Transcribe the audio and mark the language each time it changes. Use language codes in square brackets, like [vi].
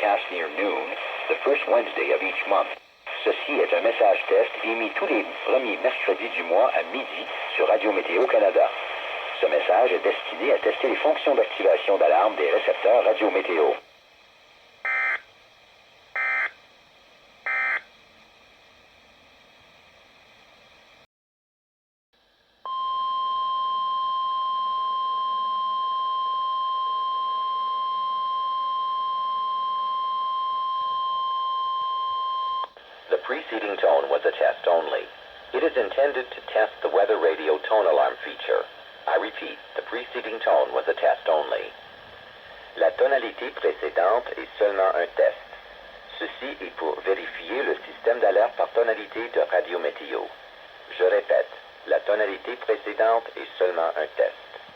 [en] Near noon, the first Wednesday of each month. [fr] Ceci est un message test émis tous les premiers mercredis du mois à midi sur Radio Météo Canada. Ce message est destiné à tester les fonctions d'activation d'alarme des récepteurs Radio Météo. [en] The preceding tone was a test only. It is intended to test the weather radio tone alarm feature. I repeat, the preceding tone was a test only. [fr] La tonalité précédente est seulement un test. Ceci est pour vérifier le système d'alerte par tonalité de Radio Météo. Je répète, la tonalité précédente est seulement un test.